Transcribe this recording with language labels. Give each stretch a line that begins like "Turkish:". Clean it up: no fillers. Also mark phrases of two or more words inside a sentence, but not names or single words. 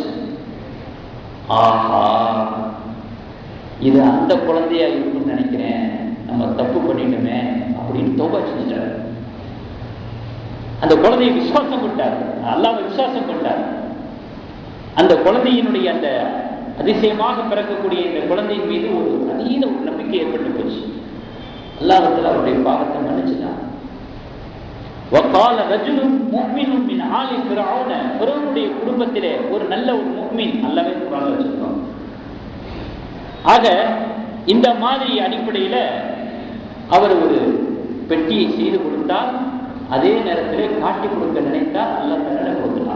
Tamil: ஆஹா, இது அந்த குழந்தையா இருக்குன்னு நினைக்கிறேன், நம்ம தப்பு பண்ணிட்டோமே அப்படின்னு தௌபா செஞ்சிட்டாரு. அந்த குழந்தையை விசுவாசம் கொண்டார், அல்லாஹ்வை விசுவாசம் கொண்டார். அந்த குழந்தையினுடைய அந்த அதிசயமாக பிறக்கக்கூடிய இந்த குழந்தையின் மீது ஒரு அதீத ஒரு நம்பிக்கை ஏற்பட்டு போச்சு. அல்லாஹ் அவருடைய பாவத்தை மன்னிச்சுட்டான்.
Arabic: وقال رجل مؤمن من آل فرعون.
Tamil: ஃபிரௌனுடைய குடும்பத்திலே ஒரு நல்ல ஒரு முஃமின் அல்லாஹ்வே குர்ஆன்ல வச்சிருக்கான். ஆக இந்த மாதிரி அடிப்படையில அவர் ஒரு பெட்டியை செய்து கொடுத்தால், அதே நேரத்தில் காட்டி கொடுக்க நினைத்தால்
Arabic: الله تعالى
Tamil: கொடுத்தான்.